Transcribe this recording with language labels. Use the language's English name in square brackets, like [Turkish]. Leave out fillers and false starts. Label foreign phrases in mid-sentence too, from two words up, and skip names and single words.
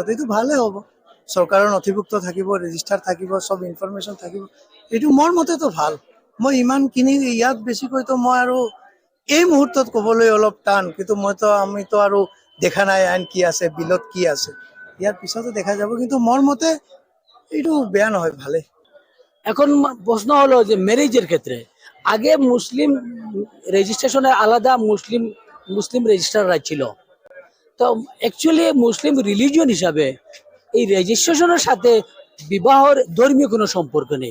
[Assamese] এইটো ভালে হ'ব, চৰকাৰৰ নথিভুক্ত থাকিব, ৰেজিষ্টাৰ থাকিব, চব ইনফৰমেশ্যন থাকিব। এইটো মোৰ মতেতো ভাল। মই ইমানখিনি ইয়াত বেছিকৈতো মই আৰু এই মুহূৰ্তত ক'বলৈ অলপ টান, কিন্তু আমিতো আৰু দেখা নাই আইন কি আছে, বিলত কি আছে, ইয়াৰ পিছতো দেখা যাব। কিন্তু মোৰ মতে এইটো বেয়া নহয়, ভালে। [Bangla] এখন প্রশ্ন হলো যে ম্যারেজের ক্ষেত্রে আগে [English] Muslim registration [Bangla] আলাদা [English] Muslim registrars [Bangla] ছিল। তো [English] actually Muslim religion [Bangla] হিসাবে এই রেজিস্ট্রেশনের সাথে বিবাহর ধর্মীয় কোনো সম্পর্ক নেই।